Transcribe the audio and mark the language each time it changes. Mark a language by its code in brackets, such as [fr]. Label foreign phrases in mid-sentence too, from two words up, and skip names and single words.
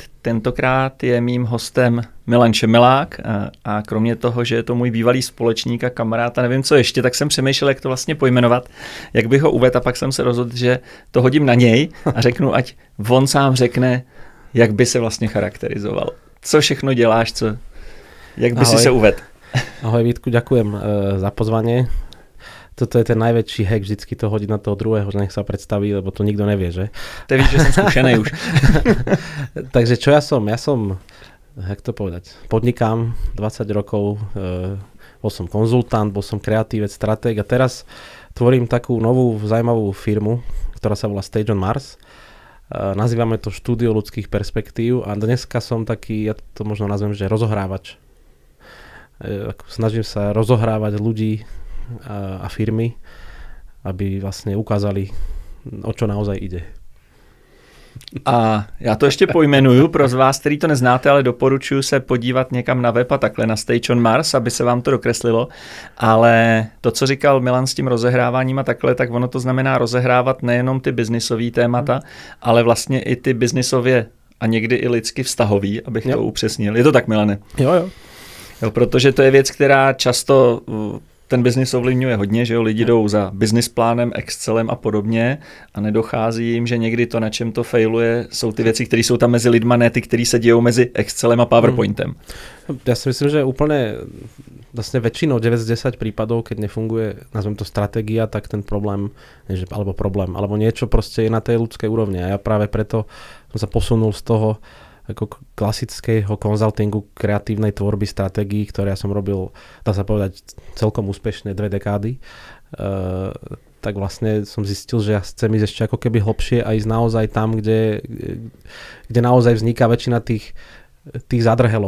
[cs] Tentokrát je mým hostem Milan Šemelák a kromě toho, že je to můj bývalý společník a kamarád a nevím co ještě, tak jsem přemýšlel, jak to vlastně pojmenovat, jak bych ho uvedl a pak jsem se rozhodl, že to hodím na něj a řeknu, ať on sám řekne, jak by se vlastně charakterizoval. Co všechno děláš, jak by si se uvedl? [sk] Ahoj Vítku, ďakujem za pozvanie. Toto je ten najväčší hack, vždycky to hodiť na toho druhého, že nech sa predstaví, lebo to nikto nevie, že? To víš, že som skúšený už. Takže čo ja som? Ja som, jak to povedať, podnikám 20 rokov, bol som konzultant, bol som kreatívec, stratég a teraz tvorím takú novú zaujímavú firmu, ktorá sa volá Stage on Mars. Nazývame to štúdio ľudských perspektív a dneska som taký, ja to možno nazvem, že rozohrávač. Snažím sa rozohrávať ľudí a firmy, aby vlastně ukázali, o čo naozaj ide. [cs] A já to ještě pojmenuju pro z vás, který to neznáte, ale doporučuji se podívat někam na web a takhle na Stage on Mars, aby se vám to dokreslilo. Ale to, co říkal Milan s tím rozehráváním a takhle, tak ono to znamená rozehrávat nejenom ty biznisový témata, ale vlastně i ty biznisově a někdy i lidsky vztahový, abych to upřesnil. Je to tak, Milane? Jo. Protože to je věc, která často ten biznis ovlivňuje hodně, že jo, lidi jdou za business plánem, Excelem a podobně a nedochází jim, že někdy to, na čem to failuje, jsou ty věci, které jsou tam mezi lidma, ne ty, které se dějou mezi Excelem a PowerPointem. [sk] Ja si myslím, že úplne vlastne väčšinou 9 z 10 prípadov, keď nefunguje, nazvem to stratégia, tak ten problém, alebo niečo proste je na tej ľudskej úrovni. A ja práve preto som sa posunul z toho ako klasického konzultingu kreatívnej tvorby stratégií, ktoré ja som robil, dá sa povedať, celkom úspešne 2 dekády, tak vlastne som zistil, že ja chcem ísť ešte ako keby hlbšie a ísť naozaj tam, kde naozaj vzniká väčšina tých zadrhelov.